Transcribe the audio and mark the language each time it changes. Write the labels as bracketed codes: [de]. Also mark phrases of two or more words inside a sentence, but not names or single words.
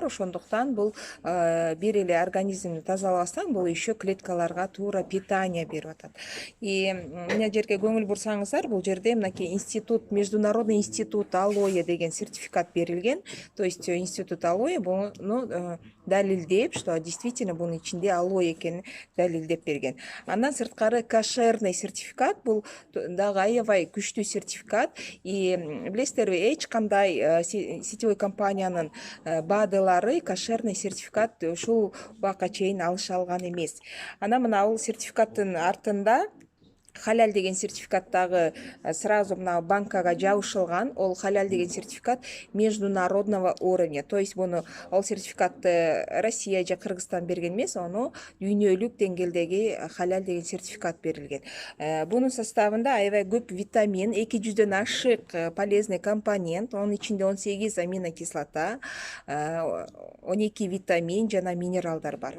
[ky] Ошондуктан бул бир эле организмди тазалабастан, бул еще клеткаларга туура питание берип атат. И мына жерге көңүл бурсаңыздар, бул жерде мынакей институт, [ru] международный институт алоэ [ky] деген сертификат берилген. [ru] То есть институт алоэ [ky] буну далилдеп, [ru] что действительно [ky] бунун ичинде алоэ экенин далилдеп берген. Андан сырткары кошерный сертификат, бул дагы аябай күчтүү сертификат. И билесиздерби, эч кандай сетевой компаниянын БАДылары кошерный сертификат ушул убакка чейин алыша алган эмес. Анан мына бул сертификаттын артында халяль деген сертификат дагы сразу мына банкага жабышылган. Ол халяль деген сертификат [ru] международного уровня. То есть [ky] ол сертификатты Россия же Кыргызстан берген эмес, ону дүйнөлүк деңгээлдеги халяль деген сертификат берилген. Бунун составында аябай көп витамин, 200дөн ашык [ru] полезный компонент, [ky] онун ичинде 18 аминокислота, 12 витамин жана минералдар бар.